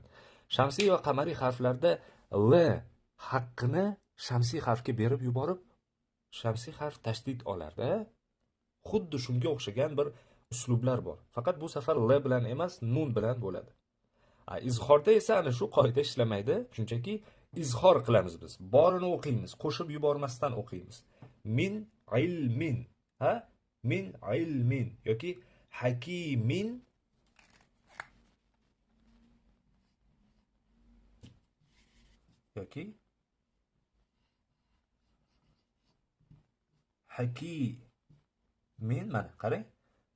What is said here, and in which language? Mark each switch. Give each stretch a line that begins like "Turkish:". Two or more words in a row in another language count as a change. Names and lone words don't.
Uzbek: Shamsiy va qamariy harflarda l haqqini shamsiy harfga berib yuborib, shamsiy harf tashdid olar-da. Xuddi shunga o'xshagan bir uslublar bor. Faqat bu safar l bilan emas, nun bilan bo'ladi. Izhorda esa ana shu qoida ishlamaydi. Shunchaki izhor qilamiz biz. Borini o'qiymiz, qo'shib yubormasdan o'qiymiz.
Arabic: من علم، من علم
Uzbek: yoki hakimin yoki hakimin, mana qarang.